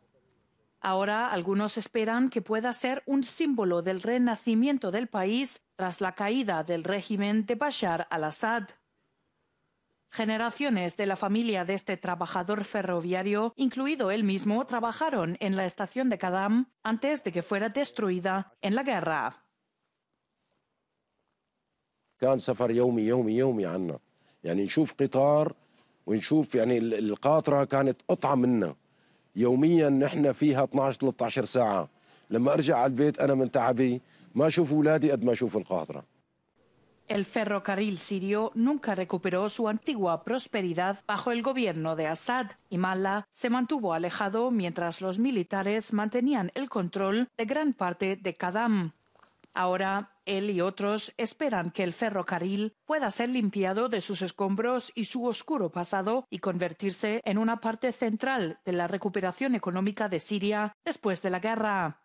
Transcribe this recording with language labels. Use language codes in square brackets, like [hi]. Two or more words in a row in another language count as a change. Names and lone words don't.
[es] Ahora algunos esperan que pueda ser un símbolo del renacimiento del país tras la caída del régimen de Bashar al-Assad. Generaciones de la familia de este trabajador ferroviario, incluido él mismo, trabajaron en la estación de Kadam antes de que fuera destruida en la guerra. [ar] كان سفر يومي عنا يعني نشوف قطار ونشوف يعني القاطرة كانت قطعة منا يوميا نحن فيها 12-13 ساعة لما أرجع على البيت أنا من تعبي ما أشوف أولادي قد ما أشوف القاطرة. [es] El ferrocarril sirio nunca recuperó su antigua prosperidad bajo el gobierno de Assad y Mallah se mantuvo alejado mientras los militares mantenían el control de gran parte de Kadam. Ahora, él y otros esperan que el ferrocarril pueda ser limpiado de sus escombros y su oscuro pasado y convertirse en una parte central de la recuperación económica de Siria después de la guerra.